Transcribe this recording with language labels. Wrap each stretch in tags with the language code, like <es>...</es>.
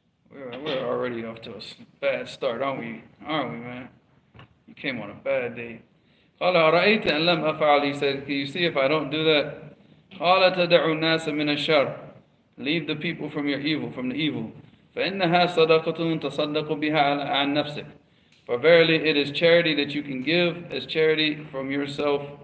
<en>We're already off to a bad start, aren't we, man? You came on a bad day.</en> <ar>قال أرأيت إن لم أفعل,</ar> <en>he said, can you see if I don't do that?</en> <ar>قال تدع الناس من الشر,</ar> <en>leave the people from your evil, from the evil.</en> <ar>فإنها صدقة تصدق بها عن نفسك.</ar> <en>For verily it is charity that you can give as charity from yourself.</en>